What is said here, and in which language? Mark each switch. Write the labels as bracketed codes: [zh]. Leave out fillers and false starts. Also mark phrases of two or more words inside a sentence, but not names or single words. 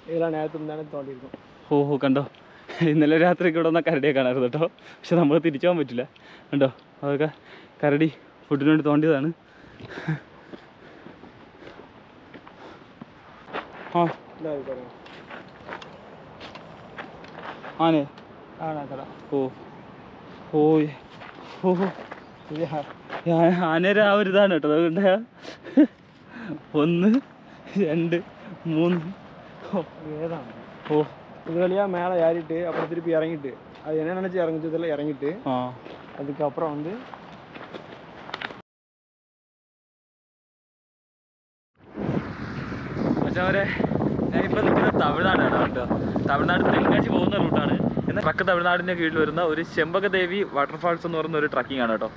[ta] இதெல்லாம் நேரத்துக்கு முன்னாடி തോണ്ടിയിരിക്കും. [ml] ഓ കണ്ടോ, ഇന്നലെ രാത്രി ഇവിടെ വന്നാൽ കരടിയെ കാണാറുണ്ട് കേട്ടോ. പക്ഷെ നമ്മൾ തിരിച്ചു പോകാൻ പറ്റില്ല. കണ്ടോ, അതൊക്കെ കരടി ഫുഡിന് വേണ്ടി തോണ്ടിയതാണ്. ആ ആനെ ഓ ഓ ഓ ആനയുടെ ആ ഒരു ഇതാണ് കേട്ടോ. അതുകൊണ്ട് 1 2 3 [ta] ஏதான் ஓ இது வழியாக மேலே ஏறிட்டு அப்புறம் திருப்பி இறங்கிட்டு அது என்ன நினச்சி இறங்கிச்சதில் இறங்கிட்டு அதுக்கப்புறம் வந்து [ml] പക്ഷേ ഞാനിപ്പോൾ നിൽക്കുന്നത് തമിഴ്നാടാണ് കേട്ടോ. തമിഴ്നാട് തെങ്കാശി പോകുന്ന റൂട്ടാണ്. എന്നാൽ ട്രക്ക് തമിഴ്നാടിൻ്റെ കീഴിൽ വരുന്ന ഒരു ചെമ്പകദേവി വാട്ടർഫാൾസ് എന്ന് പറയുന്ന ഒരു ട്രക്കിംഗ് ആണ് കേട്ടോ.